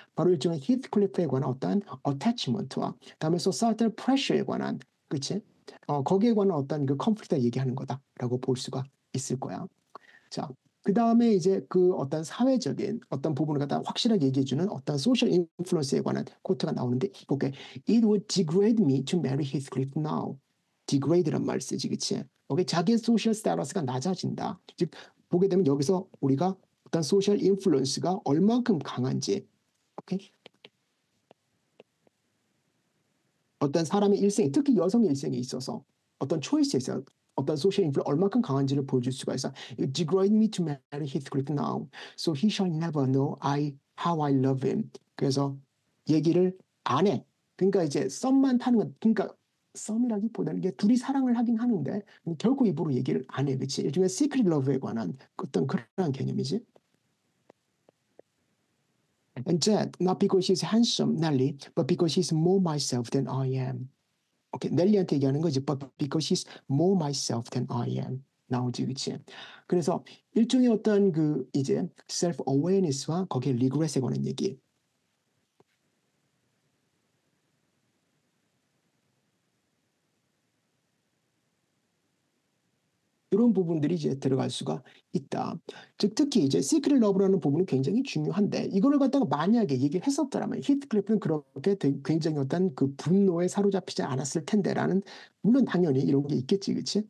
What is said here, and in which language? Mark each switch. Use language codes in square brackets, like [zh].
[ko] 바로 일종의 히트클리프에 관한 어떤 어태치먼트와 다음에 [en] societal pressure [ko] 에 관한 그치? 거기에 관한 어떤 그 컨플릭트를 얘기하는 거다라고 볼 수가 있을 거야. 자, 그 다음에 이제 그 어떤 사회적인 어떤 부분을 갖다 확실하게 얘기해주는 어떤 소셜 인플루언스에 관한 코트가 나오는데, 오케이. [en] It would degrade me to marry Heathcliff now. [ko] degrade란 말 쓰지, 그치? 오케이. 자기의 소셜 스테이터스가 낮아진다. 즉, 보게 되면 여기서 우리가 어떤 소셜 인플루언스가 얼만큼 강한지, 오케이. 어떤 사람의 일생, 특히 여성의 일생에 있어서 어떤 초이스에 있어 어떤 소셜 인플루 얼마큼 강한지를 보여줄 수가 있어. [en] You degrade me to marry Heathcliff now, so he shall never know how I love him. [ko] 그래서 얘기를 안 해. 그러니까 이제 썸만 타는 건, 그러니까 썸이라기보다는 이게 둘이 사랑을 하긴 하는데 결코 입으로 얘기를 안 해, 그렇지? 일종의 시크릿 러브에 관한 어떤 그런 개념이지. [en] And that not because she's handsome, Nelly, but because she's more myself than I am. [ko] 오케이, 넬리한테 얘기하는 거지. [en] But because she's more myself than I am. [ko] 나오지, 그치? 그래서 일종의 어떤 그 이제 [en] self awareness [ko] 와 거기에 regret에 관한 얘기. 이런 부분들이 이제 들어갈 수가 있다. 즉 특히 이제 시크릿 러브라는 부분은 굉장히 중요한데 이거를 갖다가 만약에 얘기를 했었더라면 히트클리프는 그렇게 굉장히 어떤 그 분노에 사로잡히지 않았을 텐데라는 물론 당연히 이런 게 있겠지, 그렇지?